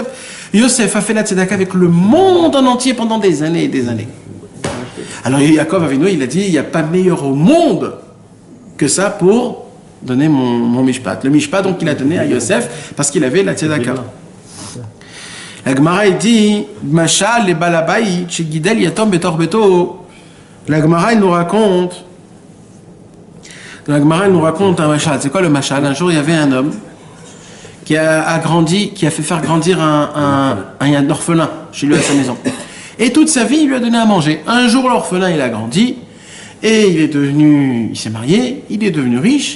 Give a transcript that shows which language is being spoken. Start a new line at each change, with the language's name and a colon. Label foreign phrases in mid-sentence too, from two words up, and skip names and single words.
French: Yosef a fait la tzedaka avec le monde en entier pendant des années et des années. Alors Yaakov Avinu, il a dit, il n'y a pas meilleur au monde que ça pour donner mon mishpat. Le mishpat, donc, il a donné à Yosef parce qu'il avait la tzedaka. La Gemara, il dit,
Hebrew: משל לבעל הבית, שגידל יתום בתוך ביתו.
French: La Gemara, il nous raconte un mashal. C'est quoi le mashal? Un jour, il y avait un homme qui a fait faire grandir un orphelin chez lui à sa maison. Et toute sa vie, il lui a donné à manger. Un jour, l'orphelin, il a grandi, et il s'est marié, il est devenu riche.